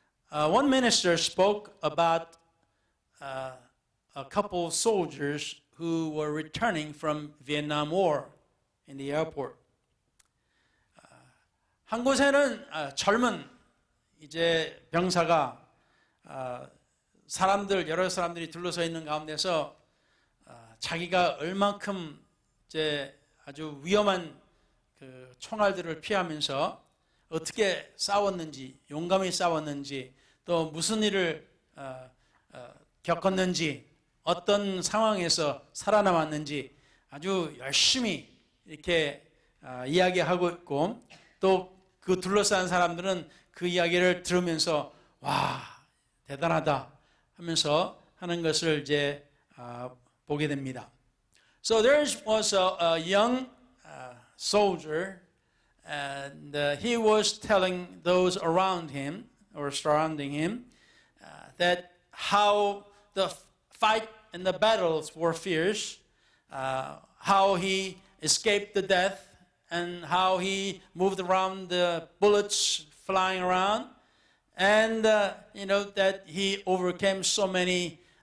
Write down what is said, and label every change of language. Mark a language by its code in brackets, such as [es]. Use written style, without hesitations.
[en] One minister spoke about a couple of soldiers who were returning from Vietnam War in the airport. [ko] 한 곳에는 젊은 이제 병사가 여러 사람들이 둘러서 있는 가운데서 자기가 얼만큼 이제 아주 위험한 그 총알들을 피하면서 어떻게 싸웠는지, 용감히 싸웠는지, 또 무슨 일을 겪었는지, 어떤 상황에서 살아남았는지 아주 열심히 이렇게 이야기하고 있고, 또 그 둘러싼 사람들은 그 이야기를 들으면서 와, 대단하다 하면서 하는 것을 이제 보게 됩니다. [en] So there was a young soldier, and he was telling those around him or surrounding him that how the fight and the battles were fierce, how he escaped the death, and how he moved around the bullets flying around, and that he overcame so many